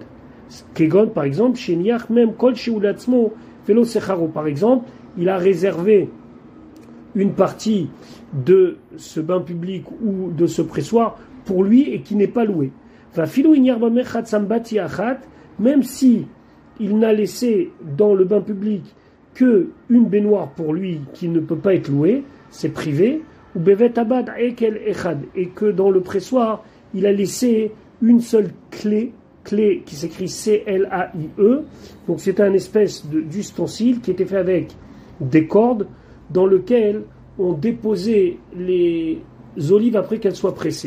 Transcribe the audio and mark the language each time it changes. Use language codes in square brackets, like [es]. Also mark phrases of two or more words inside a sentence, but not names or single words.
[fr] Kegon par exemple, Sheniach même [he] כל שהוא לעצמו ולא שכרו [fr] par exemple, il a réservé une partie de ce bain public ou de ce pressoir pour lui et qui n'est pas loué. Même si il n'a laissé dans le bain public que une baignoire pour lui qui ne peut pas être louée, c'est privé, ou [he] בבית הבד עקל אחד, [fr] et que dans le pressoir il a laissé une seule clé qui s'écrit C-L-A-I-E, donc c'est un espèce d'ustensile qui était fait avec des cordes dans lequel on déposait les olives après qu'elles soient pressées.